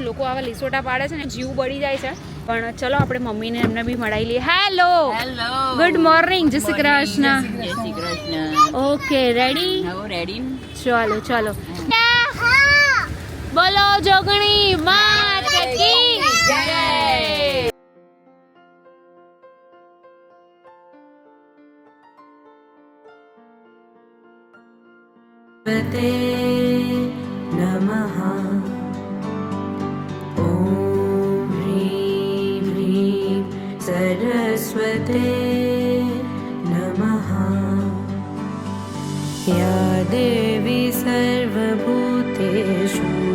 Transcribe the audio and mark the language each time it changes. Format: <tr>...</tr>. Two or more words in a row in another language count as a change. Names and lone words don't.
<gu>લોકો આવા લીસોટા પાડે છે ને જીવ બળી જાય છે. પણ ચલો આપણે મમ્મીને એમને બી મળાવી લઈએ.</gu> <en>hello, good morning,</en> <gu>જય શ્રી કૃષ્ણ.</gu> <en>okay, ready?</en> <gu>ચાલો બોલો</gu> <hi>जोगणी मात की जय.</hi> <sa>नमः ॐ ह्रीं ह्रीं सरस्वते नमः या देवी सर्वभूतेषु</sa>